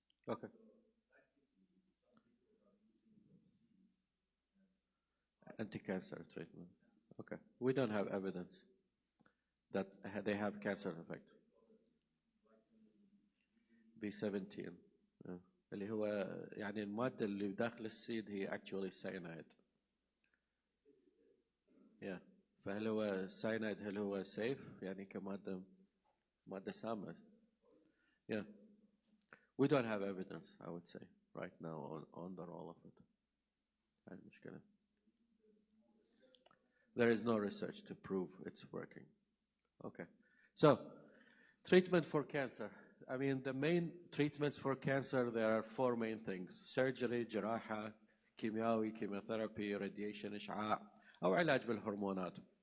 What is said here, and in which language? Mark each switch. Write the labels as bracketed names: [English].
[English] Okay. Anti-cancer treatment. Okay. We don't have evidence that they have cancer effect. B17. Yeah. [Arabic] اللي هو يعني المادة اللي داخل السيد هي actually cyanide. [English] Yeah. [Arabic] فهل هو cyanide هل هو safe يعني مادة سامة. [English] Yeah. We don't have evidence, I would say, right now on the role of it. [Arabic] هاي المشكلة. [English] There is no research to prove it's working. Okay. So, treatment for cancer. I mean, the main treatments for cancer, there are 4 main things. [Arabic] Surgery, جراحة, كيميائي, chemotherapy, radiation, إشعاع, أو علاج بالهرمونات.